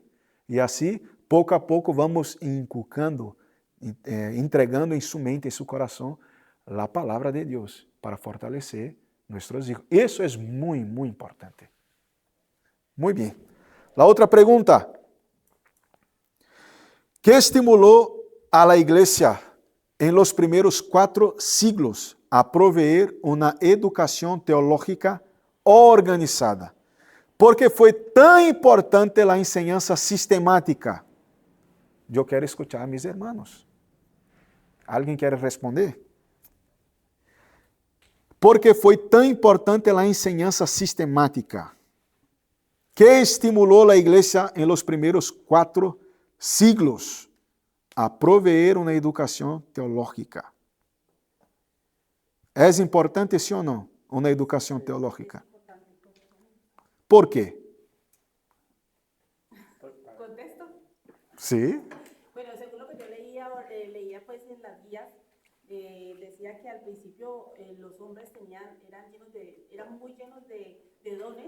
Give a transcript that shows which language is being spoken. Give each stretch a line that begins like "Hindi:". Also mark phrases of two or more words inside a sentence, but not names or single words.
Spanish: Y así, poco a poco, vamos inculcando, entregando en su mente, en su corazón, la palabra de Dios para fortalecer nuestros hijos. Eso es muy, muy importante. Muy bien. La otra pregunta. ¿Qué estimuló a la iglesia en los primeros 4 siglos a proveer una educación teológica organizada.
Portuguese: Porque foi tão importante a enseñanza sistemática. Eu quero
Spanish: escuchar a mis hermanos.
Portuguese: Alguém quer responder? Porque foi tão importante a enseñanza sistemática que estimulou a igreja em
Spanish: los primeros 4 siglos a proveer
Portuguese: uma educação teológica. É importante, sim ou não, uma educação teológica?
Spanish: ¿Por qué? ¿Contesto? Sí. Bueno, según lo que yo leía pues en las guías, decía que al principio los hombres eran muy llenos de dones,